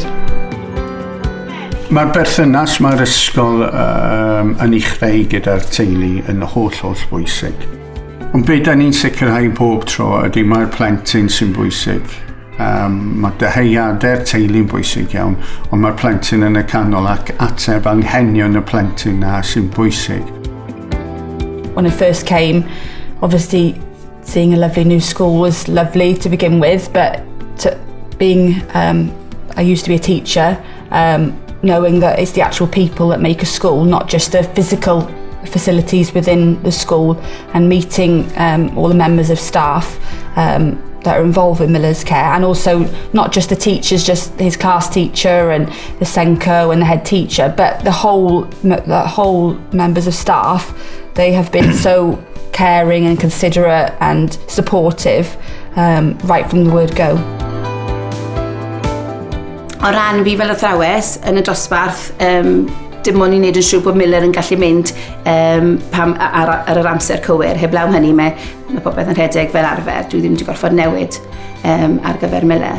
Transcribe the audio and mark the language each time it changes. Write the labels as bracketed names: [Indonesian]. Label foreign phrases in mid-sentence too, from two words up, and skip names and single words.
[Welsh] Mae'r berthynas mae'r ysgol yn ei chreu gyda'r teulu yn holl bwysig. Ond beth da ni'n sicrhau bob tro ydy mae'r plentyn sy'n bwysig. Mae dyheuadau'r teulu'n bwysig iawn, ond mae'r plentyn yn y canol ac ateb anghenion y plentyn na sy'n bwysig. [English] When I first came, obviously seeing a lovely new school was lovely to begin with, but I used to be a teacher, knowing that it's the actual people that make a school, not just the physical facilities within the school, and meeting all the members of staff that are involved with Miller's care, and also not just the teachers, just his class teacher and the Senko and the head teacher, but the whole members of staff. They have been so caring and considerate and supportive right from the word go. [Welsh] O ran fi fel athrawes yn y dosbarth, dim ond i wneud yn siŵr bod Miller yn gallu mynd ar yr amser cywir. Heblaw hynny, mae popeth yn rhedeg fel arfer. Dwi ddim wedi gorfod newid ar gyfer Miller.